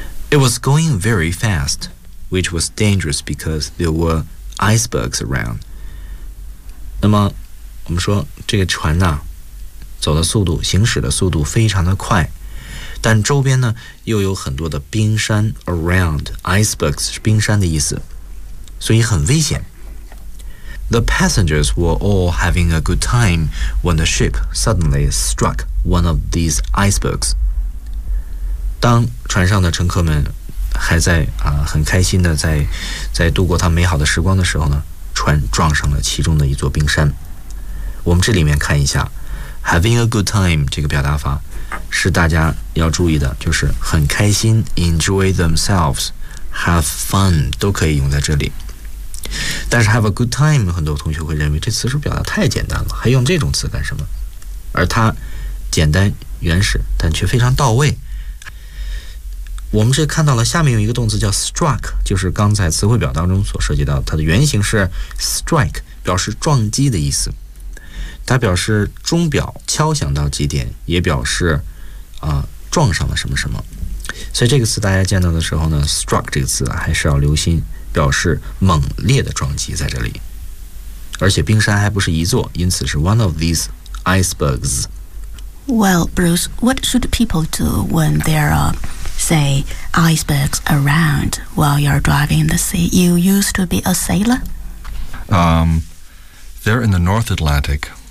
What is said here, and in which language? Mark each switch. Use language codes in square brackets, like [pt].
[en] It was going very fast, which was dangerous because there were icebergs around。 [zh] 那么我们说这个船呢、啊？走的速度行驶的速度非常的快，但周边呢又有很多的冰山 [en] around icebergs [zh] 是冰山的意思，所以很危险。 [en] The passengers were all having a good time when the ship suddenly struck one of these icebergs. [zh] 当船上的乘客们还在、很开心的在度过他美好的时光的时候呢，船撞上了其中的一座冰山。我们这里面看一下 [en] Having a good time [zh] 这个表达法是大家要注意的，就是很开心 [en] enjoy themselves have fun [zh] 都可以用在这里。但是 [en] have a good time [zh] 很多同学会认为这词是表达太简单了，还用这种词干什么，而它简单原始但却非常到位。我们是看到了下面有一个动词叫 struck， 就是刚才词汇表当中所涉及到的，它的原型是 strike， 表示撞击的意思，它表示钟表敲响到几点，也表示撞上了什么什么。所以这个词大家见到的时候呢， struck 这个词、还是要留心，表示猛烈的撞击在这里。而且冰山还不是一座，因此是 [en] one of these icebergs. Well, Bruce, what should people do when there are, say, icebergs around while you're driving the sea? You used to be a sailor? They're in the North Atlantic.